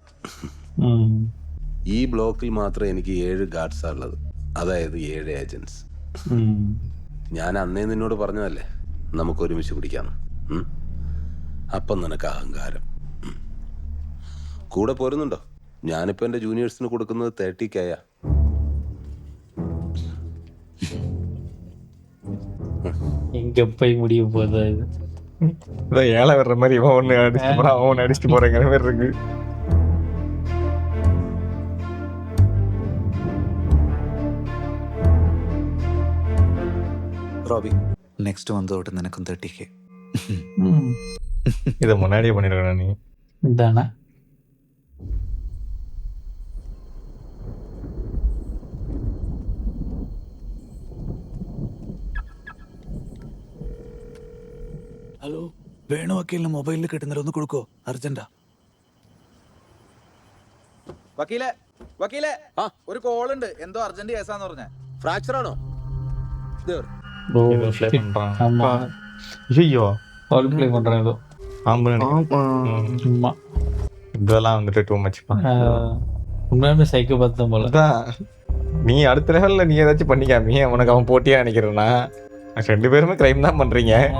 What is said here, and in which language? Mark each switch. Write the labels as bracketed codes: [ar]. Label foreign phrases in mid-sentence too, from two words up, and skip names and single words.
[ml] ഈ ബ്ലോക്കിൽ മാത്രം എനിക്ക് 7 ഗാർഡ്സാ ഉള്ളത്, അതായത് 7 ഏജൻസ്. ഞാൻ അന്നേ നിന്നോട് പറഞ്ഞതല്ലേ നമുക്ക് ഒരുമിച്ച് പിടിക്കാം. അപ്പം നിനക്ക് അഹങ്കാരം. കൂടെ പോരുന്നുണ്ടോ? ഞാനിപ്പോൾ എൻ്റെ ജൂനിയേഴ്സിന് കൊടുക്കുന്നത് 30K. [ta] எங்க போய் முடிய போகுது அது? இதான் ஏழை வர்ற மாதிரி இவன் ஒன்று அடிச்சுட்டு போகிறான், அவன் ஒன்று அடிச்சுட்டு போகிறேங்கிற மாதிரி இருக்கு. [ml] റോബി, [en] next month [ml] തൊട്ട് നിനക്കും 30K. [ta] இதை முன்னாடியே பண்ணிருக்கணும் நீ. இதானா [ml] ഹലോ, വേണു വക്കീലിന് മൊബൈലിൽ കിട്ടുന്നില്ല, ഒന്ന് കൊടുക്കോ, അർജന്റാ. വക്കീലെ വക്കീലെ, ഒരു കോൾ ഉണ്ട്, എന്തോ അർജന്റ് കേസാന്ന് പറഞ്ഞ. ഫ്രാക്ചർ ആണോ? [ta] இது play பண்றான். ஆமா, ஐயோ, கால் ப்ளே பண்றாங்க ஏதோ. சும்மா இதெல்லாம் வந்துட்டு [en] too much. [ta] உண்மையாலுமே சைக்கோபாத் தான் போல. அதான் நீ அடுத்த லெவலில் நீ ஏதாச்சும் பண்ணிக்காமி உனக்கு அவன் போட்டியா நினைக்கிறேன்னா, 2 பேருமே கிரைம் தான் பண்றீங்க.